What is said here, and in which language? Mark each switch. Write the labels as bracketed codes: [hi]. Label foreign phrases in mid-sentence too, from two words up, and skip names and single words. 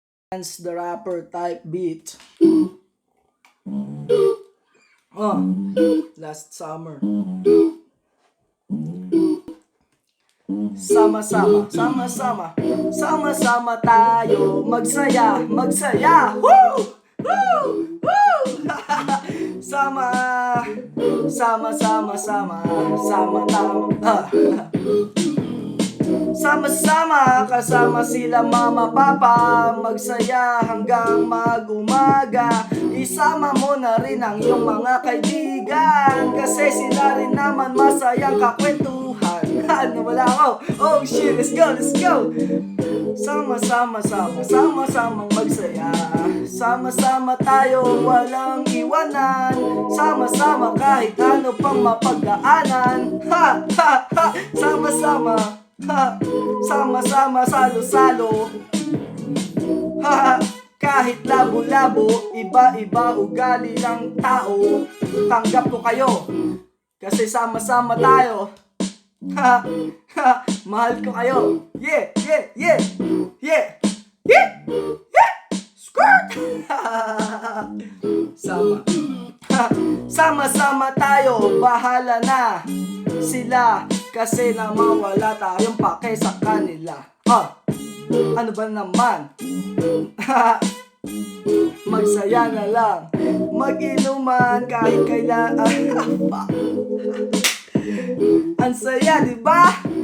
[en] The rapper type beat. Last summer. [tl] Sama-sama, sama-sama, sama-sama tayo magsaya, magsaya. Woo! Woo! Woo! Sama, sama-sama, sama tama. Sama-sama, kasama sila mama, papa, magsaya hanggang mag-umaga. Isama mo na rin ang iyong mga kaibigan, kasi sila rin naman masayang kakwentuhan. Nawala ako. [en] Oh shit, let's go, let's go. [tl] Sama-sama, sama-samang magsaya. Sama-sama tayo, walang iwanan. Sama-sama kahit ano pang mapagdaanan. Ha, ha, ha. Sama-sama. Ha, sama-sama, salo-salo. Ha, kahit labo-labo, iba-iba ugali ng tao. Tanggap ko kayo, kasi sama-sama tayo. Ha, ha, mahal ko kayo. [en] Yeah, yeah, yeah. Yeah, yeah, yeah. [tl] Squirt. Sama. Ha, sama-sama tayo, bahala na sila, kasi naman wala tayong pake sa kanila. Ano ba naman? Magsaya na lang, mag-inuman kahit kailan. Ang saya, di ba?